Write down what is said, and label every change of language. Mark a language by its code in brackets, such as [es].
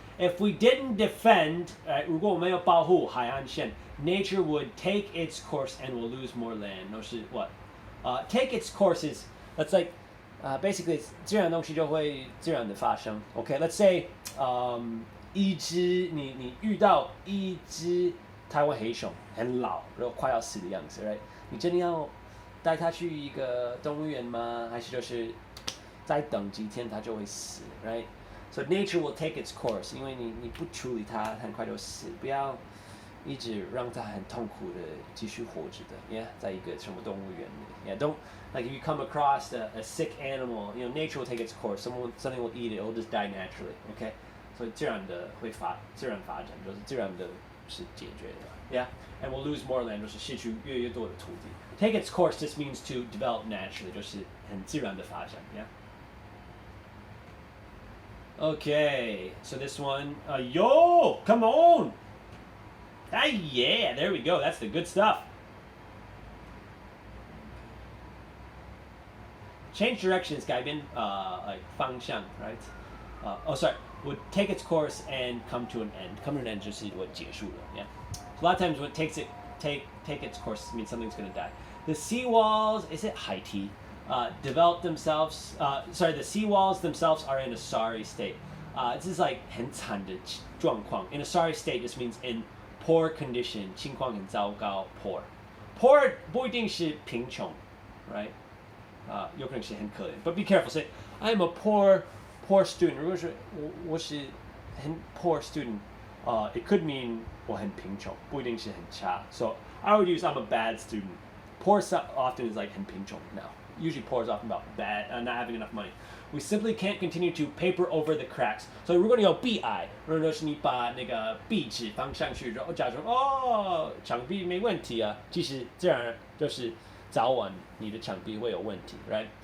[en] If we didn't defend, [zh] 如果我们有保护海岸线, [en] nature would take its course and will lose more land. [zh] 都是 [en] what? Take its course is, that's like, basically [zh] 自然的东西就会自然的发生. [en] Okay, let's say, [zh] 你遇到一只台湾黑熊很老，然后快要死的样子 right? 你真的要带它去一个动物园吗？还是就是再等几天它就会死 right? [en] So nature will take its course， [zh] 因为你不处理它，很快就死，不要一直让它很痛苦的继续活着的。 Yeah， 在一个什么动物园里。 [en] Yeah，don't like if you come across a sick animal, you know, nature will take its course. Something will eat it, it will just die naturally. [zh] Okay， 所以自然发展就是自然的是解决的。 [en] Yeah，and we'll lose more land， [zh] 就是失去越多的土地。 [en] Take its course just means to develop naturally， [zh] 就是很自然的发展。 [en] Yeah。Okay, so this one, yo, come on. Ah, yeah, there we go. That's the good stuff. Change directions 改变 like 方向 right? Sorry, would take its course and come to an end. Come to an end [zh] 就是我结束了 [en] yeah. So a lot of times when it take its course means something's going to die. The seawalls, is it Haiti? Develop themselves. The seawalls themselves are in a sorry state. This is like [zh] 很惨的状况. [en] In a sorry state just means in poor condition. [zh] 情况很糟糕 poor. Poor 不一定是贫穷 right? 有可能是很可怜 [en] But be careful. Say I am a poor student. [zh] 如果是我是很 [en] poor student, it could mean [zh] 我很贫穷，不一定是很差. [en] So I would use I'm a bad student. Poor often is like [zh] 很贫穷 [en] now. Usually poor is often about bad, not having enough money. We simply can't continue to paper over the cracks. [zh] So 如果你有壁癌，如果是你把那个壁纸放上去，然后假装墙壁没问题啊，其实这样就是早晚你的墙壁会有问题 right?